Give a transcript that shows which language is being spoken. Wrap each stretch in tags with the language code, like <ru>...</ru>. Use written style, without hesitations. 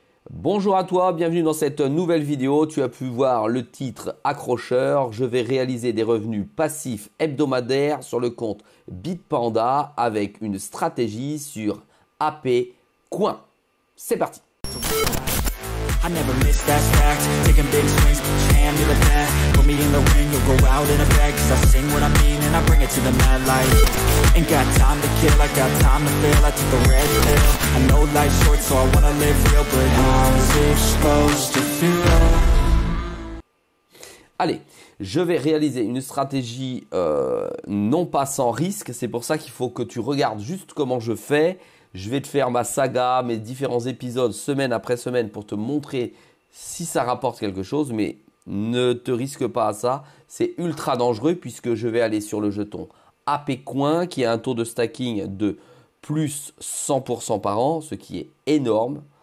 <fr>Bonjour à toi, bienvenue dans cette nouvelle vidéo. Tu as pu voir le titre accrocheur. Je vais réaliser des revenus passifs hebdomadaires sur le compte Bitpanda avec une stratégie sur AP Coin. C'est parti.</fr> <en>I never miss that fact. Taking big swings, put your hand to the bat. Put me in the ring, you'll go out in a bag. Cause I sing what I mean and I bring it to the mad light. Ain't got time to kill, I got time to feel. I took the red pill. I know life's short so I wanna live real. But how's it supposed to feel?</en> <fr>Allez, je vais réaliser une stratégie non pas sans risque. C'est pour ça qu'il faut que tu regardes juste comment je fais. Je vais te faire ma saga, mes différents épisodes semaine après semaine pour te montrer si ça rapporte quelque chose. Mais ne te risque pas à ça. C'est ultra dangereux puisque je vais aller sur le jeton AP Coin qui a un taux de stacking de plus 100% par an, ce qui est énorme.</fr>